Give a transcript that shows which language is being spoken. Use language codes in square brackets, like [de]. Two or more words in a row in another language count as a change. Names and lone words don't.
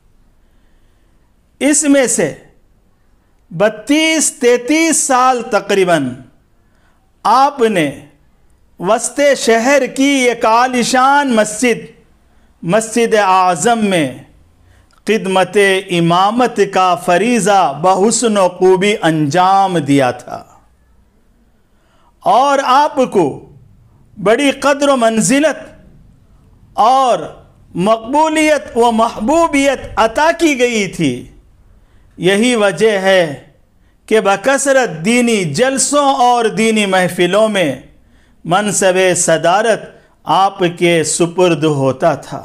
[ur] اس میں سے 32-33 سال تقریباً آپ نے وسط شہر کی ایک عالیشان مسجد اعظم میں خدمت امامت کا فریضہ بحسن و خوبی انجام دیا تھا، اور آپ کو بڑی قدر و منزلت اور مقبولیت و محبوبیت عطا کی گئی تھی۔ یہی وجہ ہے کہ بکثرت دینی جلسوں اور دینی محفلوں میں منصب صدارت آپ کے سپرد ہوتا تھا۔